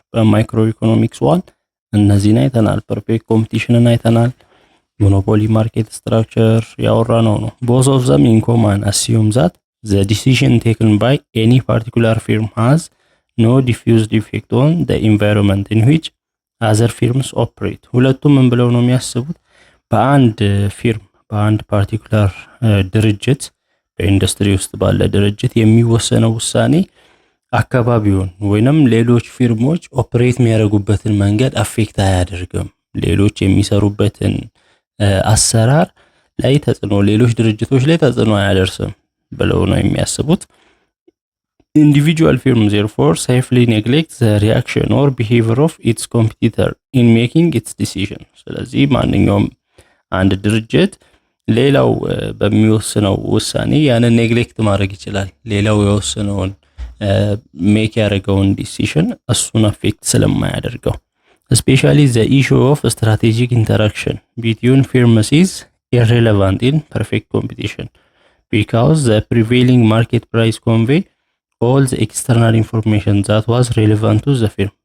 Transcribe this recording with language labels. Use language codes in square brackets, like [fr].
[am] በማይክሮኢኮኖሚክስ 1 እነዚህን አይተናል። ፐርፌክት ኮምፒቲሽንን አይተናል። ሞኖፖሊ ማርኬት ስትራክቸር ያወራነው ነው። [en] both of them in common assume that the decision taken by any particular firm has no diffused effect on the environment in which other firms operate. [am] ሁለቱም ምን ብለው ነው የሚያስቡት? በአንድ ፊርም በአንድ ፓርቲኩላር ድርጅት በኢንዱስትሪ ውስጥ ባለ ድርጅት የሚወሰነው ውሳኔ አካባቢውን ወይንም ሌሎች ፊርሞች ኦፕሬት የሚያደርጉበትን መንገድ አፌክት አያደርግም። ሌሎች የሚሰሩበትን አሰራር ላይ ተጽዕኖ ሌሎች ድርጅቶች ላይ ተጽዕኖ አያደርስም ብለው ነው የሚያስቡት። [en] Individual firms therefore safely neglect the reaction or behavior of its competitor in making its decision. [am] ስለዚህ ማንኛውም አንድ ድርጅት ሌላው በሚወስነው ውሳኔ ያንን ኔግሌክት ማድረግ ይችላል። ሌላው የወሰነውን ሜክ ያደረገውን ዲሲዥን እሱን አፌክት ስለማያደርገው። [en] Especially the issue of strategic interaction between firms is irrelevant in perfect competition because the prevailing market price convey all the external information that was relevant to the firm.